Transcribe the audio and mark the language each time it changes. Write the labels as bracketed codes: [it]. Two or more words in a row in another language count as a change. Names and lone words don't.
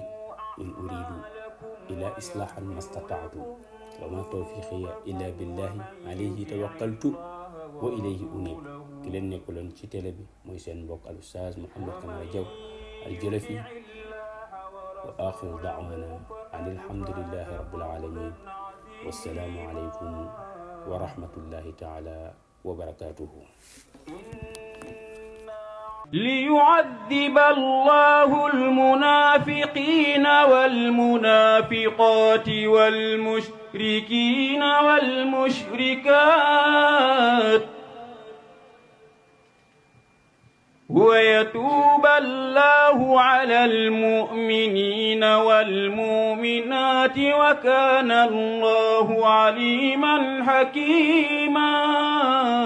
[ar] إن أريد إلا إصلاحا ما استطعت وما توفيقي إلا بالله عليه توكلت وإليه أنيب. [wo] ki leen nekkuloon ci télé bi mooy seen mbokk al ustaaz Mouhamed Camara Diaw al Jalafi. [ar] وآخر دعوانا الحمد لله رب العالمين. والسلام عليكم ورحمة الله تعالى وبركاته. ليعذب الله المنافقين والمنافقات والمشركين والمشركات ويتوب الله على المؤمنين والمؤمنات وكان الله عليما حكيما.